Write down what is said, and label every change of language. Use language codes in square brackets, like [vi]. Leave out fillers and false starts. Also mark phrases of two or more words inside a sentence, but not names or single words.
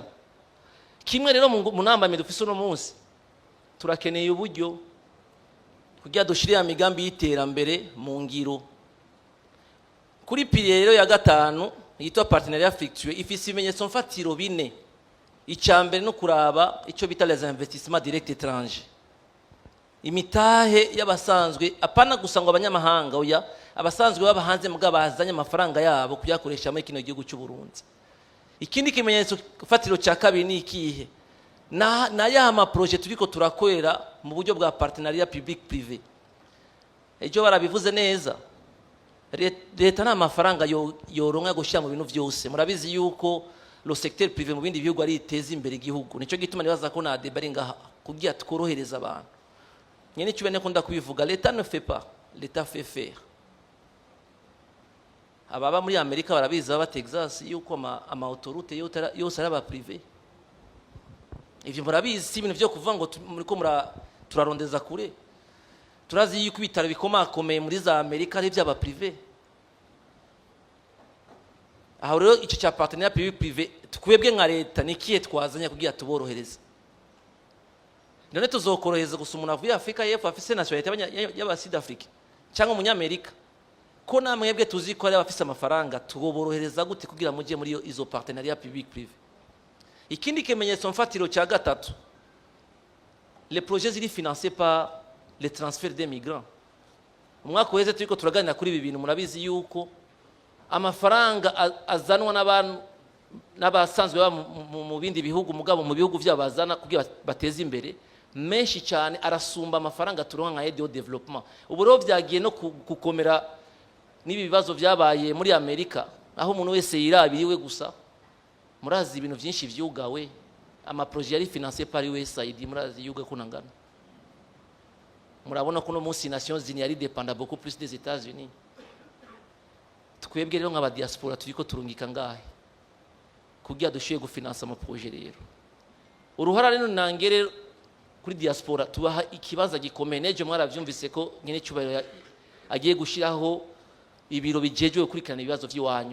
[rn] Kimwe rero mu nambamye dufise uno munsi turakeneye uburyo kugira dushire ya migambi y'iterambere mu ngiro. Kuri pilier rero ya gatanu yitwa [fr] partenariat affectueux [rn] ifise ibimenyetso mfatiro bine. Icyambere no kuraba icyo bita [fr] les investissements directs étrangers, [rn] imitahe y'abasanzwe apana gusa ngo abanyamahanga, oya abasanzwe baba hanze muga bazanye amafaranga yabo kuyakoresha muri kino gihugu cy'u Burundi. Ikindi kimenyetso fatiro cya kabiri ni ikihe? na ya ma projet turiko turakorera mu buryo bwa [fr] partenariat public privé. [rn] Ejo barabivuze neza, leta nta mafaranga yoronka gushira mu bintu byose. Murabizi yuko [fr] le secteur privé [rn] mu bindi bihugu ari iteza imbere igihugu. Nico gituma nibaza ko na debari ngaha kugira tworohereza abantu. Nyene cyo bene kunda kubivuga, leta [fr] ne fait pas, [rn] leta [fr] fait faire. [rn] Ababa muri Amerika barabizi, aba Texas yuko ama autorité yose araba privé. Ivyo murabizi si ibintu byo kuvuga ngo muriko turarondeza kure. Turazi yuko ibitaro bikomakomeye muri za Amerika ari by'aba privé. Aho rero icyo cya [fr] partenariat public privé [rn] twebwe nka leta nikiye twazanya kugira tuborohereza. None tuzokorohereza gusa umuntu avuye Afrika y'Epfo afise nationalité y'aba Sud Afrique cyangwa umunyamerika, ko namwebwe tuzi ko ari abafise amafaranga tuborohereza gute kugira mujye muri izo [fr] partenariat public privé. [rn] Ikindi kimenyetso mfatiro cya gatatu, [fr] les projets ziri financés par les transferts des migrants. [rn] Umwaka weze turiko turaganira kuri ibi bintu, murabizi yuko amafaranga azanwa n'abantu n'abasanzwe mu bindi bihugu, mugabo mu bihugu by'abazana kugira bateze imbere menshi cyane arasumba amafaranga turonka nka [fr] aide au développement. [rn] Ubu rero byagiye no gukomera n'ibibazo byabaye muri Amerika, aho umuntu wese yirabiriwe gusa. Murazi ibintu byinshi vyugawe, ama projet yari [fr] financé par USAID, [rn] murazi yuga kunangana. Murabona ko no munsi Nations Unies yari [fr] dépendant beaucoup plus des États-Unis. [rn] Twebwe rero nk'aba diaspora turiko turungika ngahe kugira dushoye gufinansa ama projet rero. Uruhara rero nangere kuri diaspora tubaha ikibaza gikomeye. Neje mwaravyumvise ko nyene cyubahiro agiye gushiraho ibiro bijejwe kurikirana ibibazo by'iwanyu.